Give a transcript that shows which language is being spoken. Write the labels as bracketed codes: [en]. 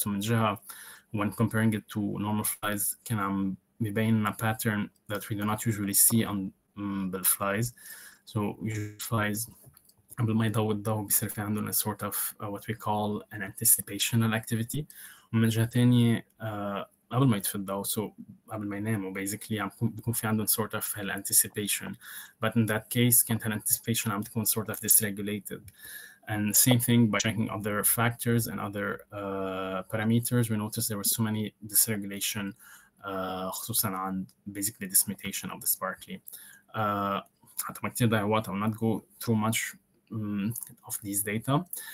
[en] So [ar] من جهة [en] when comparing it to normal flies [ar] كان عم بيبين [en] a pattern that we do not usually see on the flies. So usually flies [ar] قبل ما يضوي الضوء بيصير في عندهم [en] a sort of what we call an anticipational activity. [ar] ومن جهة تانية قبل ما يطفي الضوء قبل ما يناموا [en] basically [ar] بيكون في عندهم [en] sort of anticipation, but in that case [ar] كانت [en] anticipation [ar] عم تكون [en] sort of dysregulated. And same thing by checking other factors and other parameters, we noticed there were so many dysregulation [ar] خصوصا عن [en] basically this mutation of the sparkly. [ar] حتى ما كتير ضيع وقت, [en] I will not go through much of these data.